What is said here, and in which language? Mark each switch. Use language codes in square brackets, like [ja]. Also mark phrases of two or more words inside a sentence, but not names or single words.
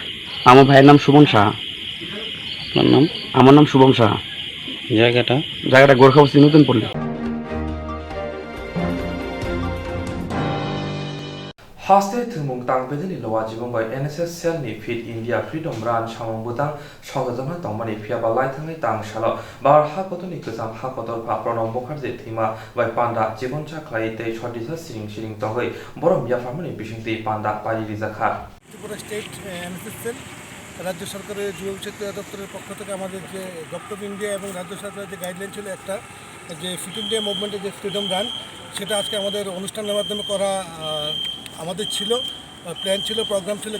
[bn] আমার ভাইয়ের নাম শুভম সাহা। আমার নাম শুভম সাহা। জায়গাটা গোরখা বস্তি নতুন পল্লী। [trp] হাস্তে থুমুং তাংবেদনি লওয়া জীবনবাই এনএসএস সেলনি ফিট ইন্ডিয়া ফ্রিডম রান সামংবুতাং সহজমা তংমানি ফিয়াবা লাইথাङै तांसालो बार हाकतनि गोजाम हाकतर फा प्रणब मुखार्जी थैमा बाय पान्डा जीवन चाख्लाय तै सदिसा सिरिं तंगै बरम याफामनि बिसिंति पान्डा पारि रिजाखा [bn] ত্রিপুরা স্টেট এনএসএস সেল রাজ্য সরকারের যুব বিষয়ক দপ্তরের পক্ষ থেকে আমাদের যে গভর্নমেন্ট ইন্ডিয়া এবং রাজ্য সরকারের যে গাইডলাইন ছিল একটা, যে ফিট ইন্ডিয়া মুভমেন্টের যে ফ্রিডম রান, সেটা আজকে আমাদের অনুষ্ঠানের মাধ্যমে করা আমাদের ছিল, প্ল্যান ছিল, প্রোগ্রাম ছিল।